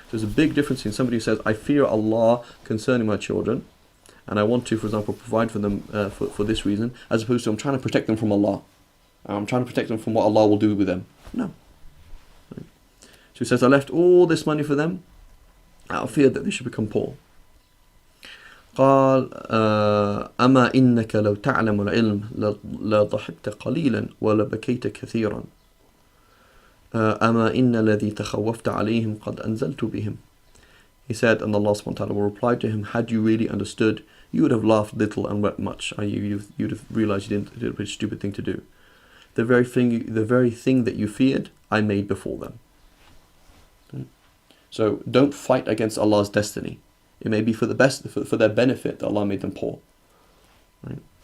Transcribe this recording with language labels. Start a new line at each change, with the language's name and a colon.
English: There's a big difference in somebody who says, I fear Allah concerning my children and I want to, for example, provide for them for this reason, as opposed to I'm trying to protect them from Allah. I'm trying to protect them from what Allah will do with them. No. Right. So he says, I left all this money for them out of fear that they should become poor.
Arabic: قال أما إنك لو تعلم العلم لضحكت قليلا ولبكيت كثيرا أما إن الذي تخوفت عليهم قد أنزلت بهم.
English: He said, and Allah subhanahu wa ta'ala will reply to him, had you really understood, you would have laughed little and wept much. You'd have realized you did a pretty stupid thing to do. The very thing that you feared, I made before them. So don't fight against Allah's destiny. It may be for the best, for their benefit that Allah made them poor. Right?